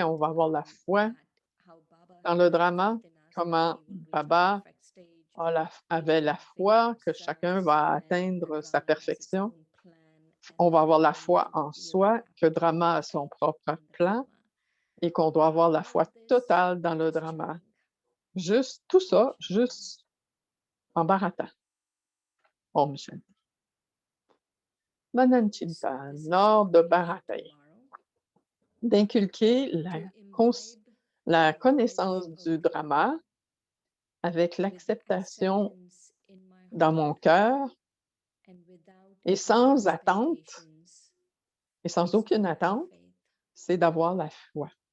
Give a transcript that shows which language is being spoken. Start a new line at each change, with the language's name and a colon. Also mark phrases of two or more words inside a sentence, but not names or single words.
French: On va avoir la foi dans le drama, comment Baba avait la foi que chacun va atteindre sa perfection. On va avoir la foi en soi, que le drama a son propre plan et qu'on doit avoir la foi totale dans le drama. Juste tout ça, juste en baratant.
Sanskrit: ओम् शान्ति.
Hindi: Manancinta,
French: lors de barater, d'inculquer la connaissance du drama avec l'acceptation dans mon cœur et sans attente, et sans aucune attente, c'est d'avoir la foi.